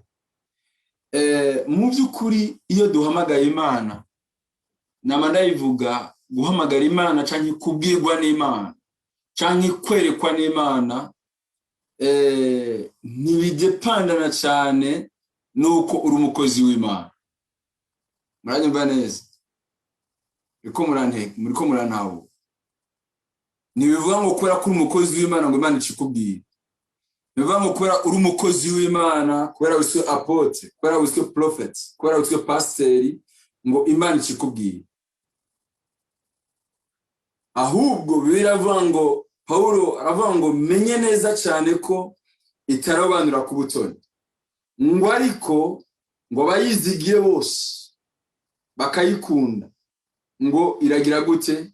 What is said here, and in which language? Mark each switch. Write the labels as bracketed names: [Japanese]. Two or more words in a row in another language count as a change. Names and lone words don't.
[Rundi] Mu by'ukuri iyo duhamagaye Imana, nama ndayivuga guhamagara Imana canke kubwirwa n'Imana canke kwerekwa n'Imana, ntibidepandana cyane nuko uri umukozi w'Imana. Muranyumva neza? Muriko murantaho. Ntibivuga ngo kubera ko uri umukozi w'Imana ngo Imana ikikubwire. Ntibivuga ngo kubera uri umukozi w'Imana, kubera wiswe apotre, kubera wiswe prophet, kubera wiswe pasiteri ngo Imana ikikubwire. Ahubwo biravuga ngo Paulo aravuga ngo menye neza cyane ko itarobanura ku butoni. Ngo ariko ngo bayizigiye bose bakayikunda ngo iragira gute?